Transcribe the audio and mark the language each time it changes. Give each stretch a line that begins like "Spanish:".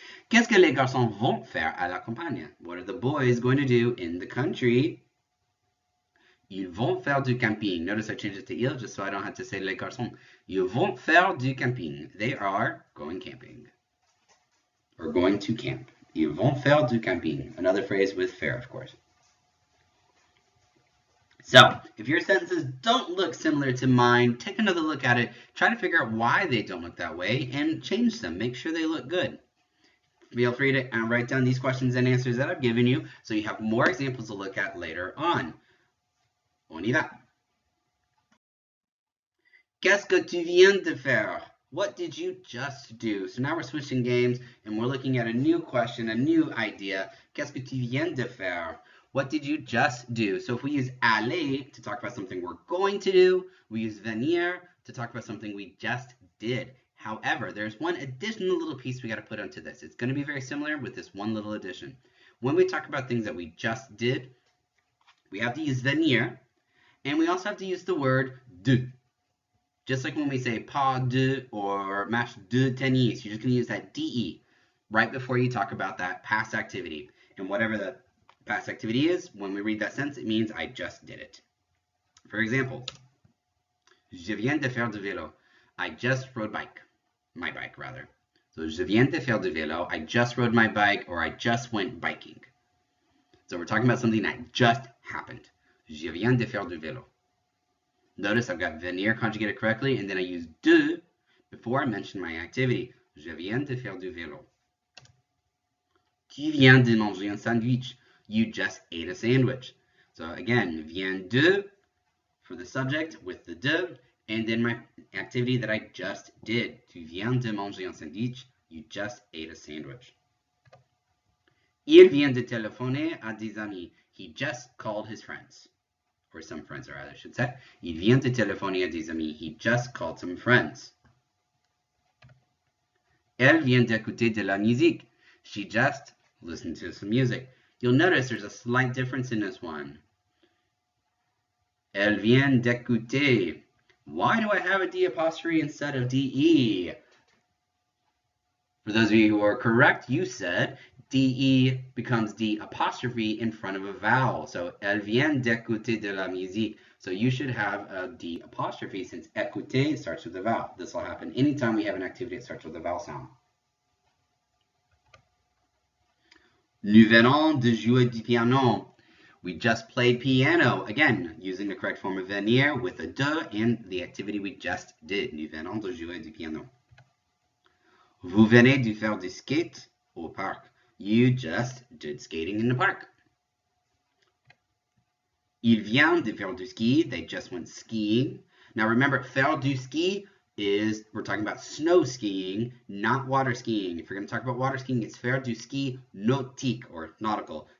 French: Qu'est-ce que les garçons vont faire à la campagne?
English: What are the boys going to do in the country?
French: Ils vont faire du camping.
English: Notice I changed it to ils just so I don't have to say les garçons.
French: Ils vont faire du camping.
English: They are going camping. Or going to camp.
French: Ils vont faire du camping.
English: Another phrase with faire, of course. So, if your sentences don't look similar to mine, take another look at it, try to figure out why they don't look that way, and change them. Make sure they look good. Feel free to write down these questions and answers that I've given you so you have more examples to look at later on.
French: On y va. Qu'est-ce que tu viens de faire?
English: What did you just do? So now we're switching games and we're looking at a new question, a new idea.
French: Qu'est-ce que tu viens de faire?
English: What did you just do? So if we use aller to talk about something we're going to do, we use venir to talk about something we just did. However, there's one additional little piece we got to put onto this. It's going to be very similar with this one little addition. When we talk about things that we just did, we have to use venir, and we also have to use the word de. Just like when we say pas de or match de tennis, you're just going to use that de right before you talk about that past activity. And whatever the past activity is, when we read that sentence, it means I just did it. For example,
French: je viens de faire du vélo.
English: I just rode my bike rather.
French: So je viens de faire du vélo.
English: I just rode my bike, or I just went biking. So we're talking about something that just happened.
French: Je viens de faire du vélo.
English: Notice I've got venir conjugated correctly, and then I use de before I mention my activity.
French: Je viens de faire du vélo. Tu viens de manger un sandwich.
English: You just ate a sandwich. So again, vient de for the subject with the de, and then my activity that I just did.
French: Tu viens de manger un sandwich.
English: You just ate a sandwich.
French: Il vient de téléphoner à des amis.
English: He just called his friends. Or some friends, or rather, I should say.
French: Il vient de téléphoner à des amis.
English: He just called some friends.
French: Elle vient d'écouter de la musique.
English: She just listened to some music. You'll notice there's a slight difference in this one.
French: Elle vient d'écouter.
English: Why do I have a D apostrophe instead of DE? For those of you who are correct, you said DE becomes D apostrophe in front of a vowel.
French: So, elle vient d'écouter de la musique.
English: So you should have a D apostrophe since écouter starts with a vowel. This will happen anytime we have an activity that starts with a vowel sound.
French: Nous venons de jouer du piano.
English: We just played piano. Again, using the correct form of venir with a de and the activity we just did.
French: Nous venons de jouer du piano. Vous venez de faire du skate au parc.
English: You just did skating in the park.
French: Il vient de faire du ski.
English: They just went skiing. Now remember, faire du ski is, we're talking about snow skiing, not water skiing. If you're going to talk about water skiing, it's faire du ski nautique or nautical.